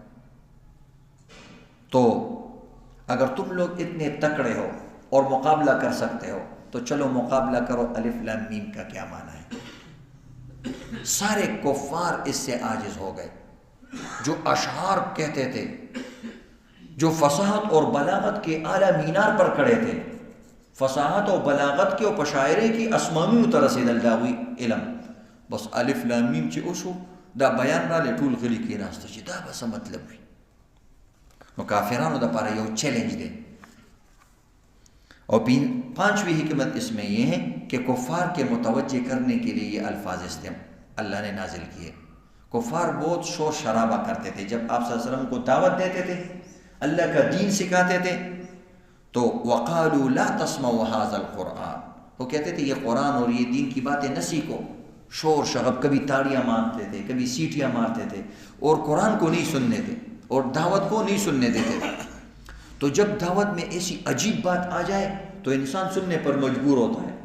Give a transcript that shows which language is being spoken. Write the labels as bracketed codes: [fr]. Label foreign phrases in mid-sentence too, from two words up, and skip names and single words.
[ur] تو اگر تم لوگ اتنے تکڑے ہو اور مقابلہ کر سکتے ہو تو چلو مقابلہ کرو الف لام میم کا کیا معنی ہے۔ سارے کفار اس سے عاجز ہو گئے، جو اشعار کہتے تھے، جو فصاحت اور بلاغت کے اعلیٰ مینار پر کھڑے تھے، فصاحت اور بلاغت کے اور پشاعرے کی [ps] اسمانونو ته رسېدل دا وی علم، بس الف لام میم چې وشو دا بیان را لې ټول غلي کېناسته چې دا به څه مطلب وي۔ نو کافرانو دپاره یو چیلنج دی۔ [ur] اور پانچویں حکمت اس میں یہ ہے کہ کفار کے متوجہ کرنے کے لیے یہ الفاظ اللہ نے نازل کیے۔ کفار بہت شور شرابہ کرتے تھے، جب آپ [ar] صلی اللہ علیہ وسلم [ur] کو دعوت دیتے تھے، اللہ کا دین سکھاتے تھے، تو [ar] وقالوا لا تسمعوا هذا القرآن، [ur] وہ کہتے تھے یہ قرآن اور یہ دین کی باتیں نہ سیکھو۔ شور شغب، کبھی تاڑیاں مارتے تھے، کبھی سیٹیاں مارتے تھے، اور قرآن کو نہیں سننے تھے اور دعوت کو نہیں سننے دیتے تھے۔ تو جب دعوت میں ایسی عجیب بات آ جائے تو انسان سننے پر مجبور ہوتا ہے۔